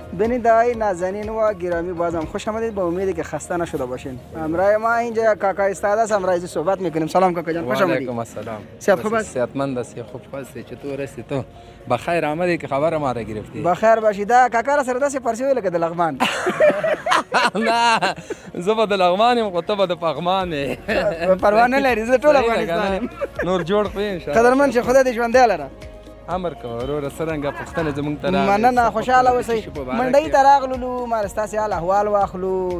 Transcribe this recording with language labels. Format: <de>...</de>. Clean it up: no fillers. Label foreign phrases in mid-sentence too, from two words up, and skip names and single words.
<fa>بیننده‌های نازنین و گرامی بازم خوش آمدید. با امیدی که خسته نشده باشین. همراه ما اینجا کاکا استاد است. امروز صحبت میکنیم. سلام کاکا جان، خوش آمدید. علیکم السلام. صحت خوب است؟ صحتمند هستی؟ خوب هستی؟ چطور هستی تو؟ بخیر آمدی که خبر ما را گرفتی. بخیر باشید.</fa> <ps>کاکا را سره داسې پرسي ویل که د لغمان. نه زه به د لغمان یم خو ته به د پغمان یې. پروا نه لري، زه ټول افغانستان یم. نور جوړ کړو انشاءالله. قدرمن شه خدای دې ژوندی لره. امر کوه وروره څرنګه پوښتنه زموږ ته راغلې. مننه، خوشحاله اوسئ. منډۍ ته راغلو، ما ستاسې حال احوال واخلو.</ps>